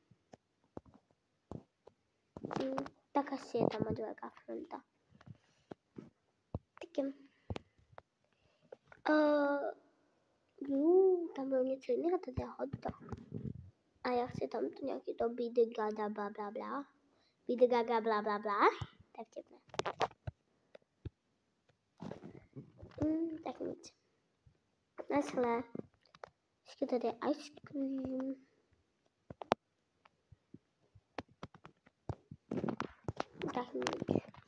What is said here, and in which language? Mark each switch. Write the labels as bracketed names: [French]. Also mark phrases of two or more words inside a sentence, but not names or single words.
[Czech] Tak asi je tam velká fronta. Tak tam bylo něco jiného, tady je [English] hot dog. [Czech] A já chci tam to nějaký to bidegaga bla bla bla. Bidegaga bla bla bla. Tak vtipné. Tak nic. Naschle. Ještě tady je [English] ice cream. [Czech] Tak nic.